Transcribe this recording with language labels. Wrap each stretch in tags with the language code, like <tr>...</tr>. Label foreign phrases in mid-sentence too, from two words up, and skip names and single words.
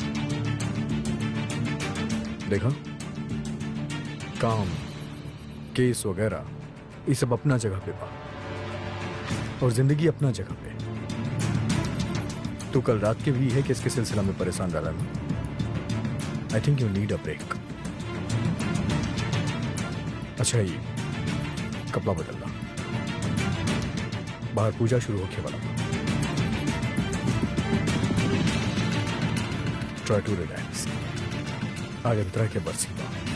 <bho>देखा, काम केस वगैरह ये सब अपना जगह पे बा और जिंदगी अपना जगह पे। तू कल रात के भी है कि इसके सिलसिला में परेशान रहा ना।</bho> <en>I think you need a break.</en> <bho>अच्छा, ये कपड़ा बदलना, बाहर पूजा शुरू होके वाला।</bho> <en>try to relax.</en> <bho>आज अंतरा के बरसी बा।</bho>